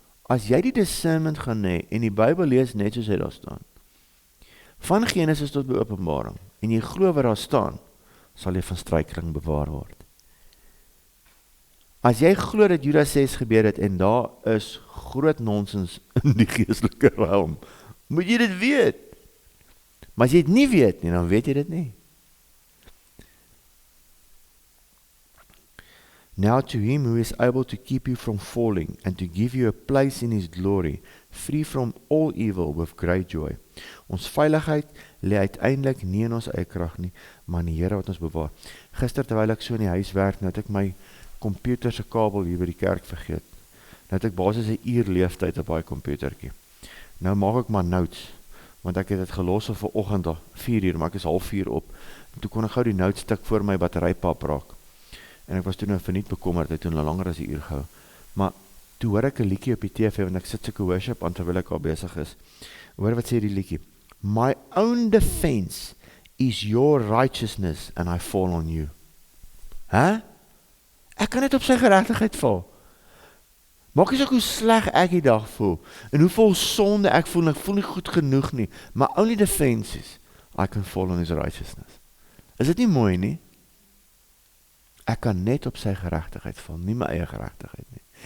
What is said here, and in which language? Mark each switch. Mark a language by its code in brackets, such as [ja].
[af] As jy die discernment gaan hê en die Bybel lees net soos hy daar staan, van Genesis tot by Openbaring, en jy glo wat daar staan, sal jy van struikeling bewaar word. As jy glo dat Judas 6 gebeur het, en daar is groot nonsens in die geestelike realm, moet jy dit weet. Maar as jy dit nie weet nie, dan weet jy dit nie. [en] Now to him who is able to keep you from falling and to give you a place in his glory, free from all evil with great joy. [af] Ons veiligheid lê uiteindelik nie in ons eie krag nie, maar in die Here wat ons bewaar. Gister terwyl ek so in die huis werk, nou het ek my komputer se kabel hier by die kerk vergeet. Nou het ek basies 'n uur leeftyd op daai komputertjie. Nou maak ek maar notes, want ek het dit gelos vir oggend 4 uur, maar ek is 3:30 op. En toe kon ek gou die notestuk voor my batterypap raak. En ek was toe nou verniet bekommerd, het toen langer as 1 uur gehou. Maar toe hoor ek 'n liedjie op die TV, want ek sit soeke worship aan terwyl ek al besig is. Hoor wat sê die liedjie? [en] My own defense is your righteousness and I fall on you. Hè? [af] Ek kan net op sy geregtigheid val. Maak nie so hoe sleg ek die dag voel, en hoe vol sonde ek voel, en ek voel nie goed genoeg nie. [en] My only defense is, I can fall on his righteousness. [af] Is dit nie mooi nie? Ek kan net op sy geregtigheid val, nie my eie geregtigheid nie.